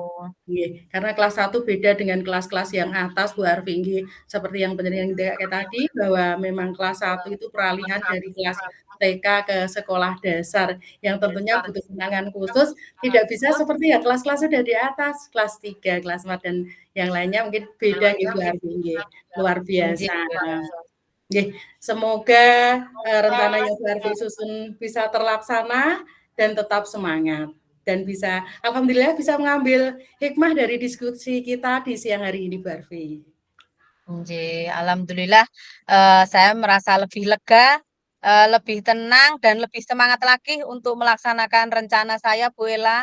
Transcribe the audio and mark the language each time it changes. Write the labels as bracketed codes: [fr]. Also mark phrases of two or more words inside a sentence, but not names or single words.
[id] Nggih, karena kelas 1 beda dengan kelas-kelas yang atas Bu Harvey nggih. Seperti yang penjelasan kayak tadi bahwa memang kelas 1 itu peralihan dari kelas TK ke sekolah dasar yang tentunya butuh penanganan khusus, tidak bisa seperti ya kelas-kelas sudah di atas, kelas 3, kelas 4 dan yang lainnya mungkin beda nggih Bu Harvey nggih. Luar Nggih, biasa. Bu Ella. Nggih, semoga, rencana yang Bu Harvey susun bisa terlaksana dan tetap semangat dan bisa alhamdulillah bisa mengambil hikmah dari diskusi kita di siang hari ini, Bu Harvey. Nggih, alhamdulillah, saya merasa lebih lega, lebih tenang, dan lebih semangat lagi untuk melaksanakan rencana saya, Bu Ella.